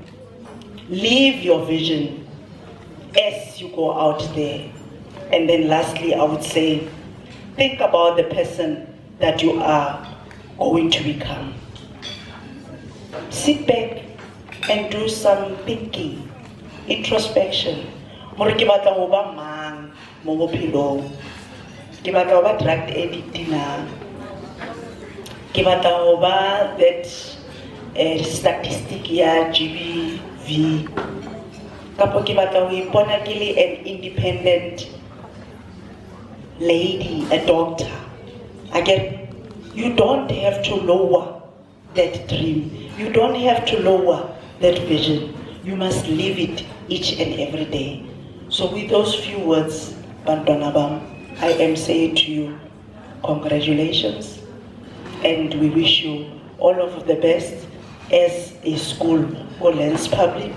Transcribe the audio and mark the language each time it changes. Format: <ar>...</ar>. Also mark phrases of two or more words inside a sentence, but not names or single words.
<en>Live your vision as you go out there. And then lastly, I would say, think about the person that you are going to become. Sit back and do some thinking, introspection.</en> <st>More ke batla ho ba mang mo bophelong. Ke batla ho ba</st> <en>drug addict</en> <st>na. Ke batla ho ba</st> <en>that statistic</en> <st>ya GBV. Kapo ke batla ho ipona ke le</st> <en>an independent lady, a doctor. Again, you don't have to lower that dream. You don't have to lower that vision. You must live it each and every day. So with those few words,</en> <zu>Bantwana Bam,</zu> <en>I am saying to you, congratulations, and we wish you all of the best as a school or LENZ Public.</en>